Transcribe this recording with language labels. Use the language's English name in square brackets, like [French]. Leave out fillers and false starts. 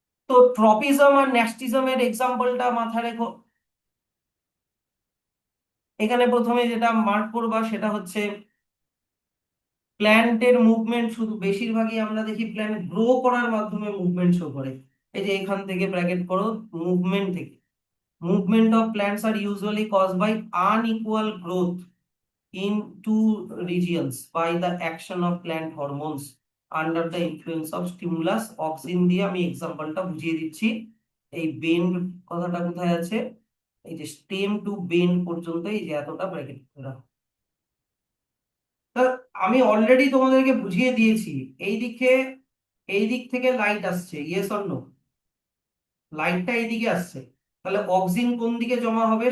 [Bangla] তো ট্রপিজম আর ন্যাস্টিজমের এক্সাম্পলটা মাথায় রেখো। এখানে প্রথমে যেটা মার্ক করবা সেটা হচ্ছে প্ল্যান্টের মুভমেন্ট। শুধু বেশিরভাগই আমরা দেখি প্ল্যান্ট গ্রো করার মাধ্যমে মুভমেন্ট শো করে। এই যে এখান থেকে ব্র্যাকেট করো, মুভমেন্ট থেকে। [English] movement of plants are usually cause by unequal growth in two regions by the action of plant hormones under the influence of stimulus auxin [Bangla] দিয়ে আমি এক্সাম্পলটা বুঝিয়ে দিচ্ছি। এই বেন্ড কথাটা কোথায় আছে, এই যে স্টেম টু বেন্ড পর্যন্ত এই যে এতটা ব্র্যাকেট করা। তা আমি অলরেডি তোমাদেরকে বুঝিয়ে দিয়েছি। এই দিকে, এই দিক থেকে লাইট আসছে, [English] Yes or no? [Bangla] লাইটটা এইদিকে আসছে, তাহলে অক্সিন কোন দিকে জমা হবে?